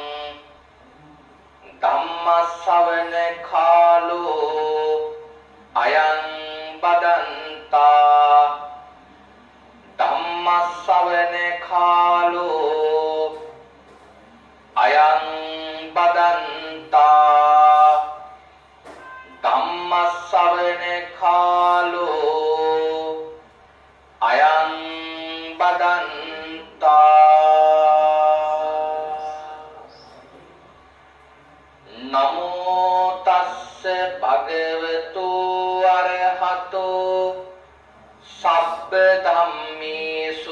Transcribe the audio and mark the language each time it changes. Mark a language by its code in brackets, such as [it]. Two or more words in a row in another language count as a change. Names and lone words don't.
[pi] ධම්ම ශ්‍රවණ කාලෝ අයං බදන්තා ධම්ම ශ්‍රවණ කාලෝ අයං බදන්තා ධම්ම ශ්‍රවණ කාලෝ අයං බදන්තා. නමෝ තස්ස භගවතු අරහතෝ සබ්බ ධම්මේසු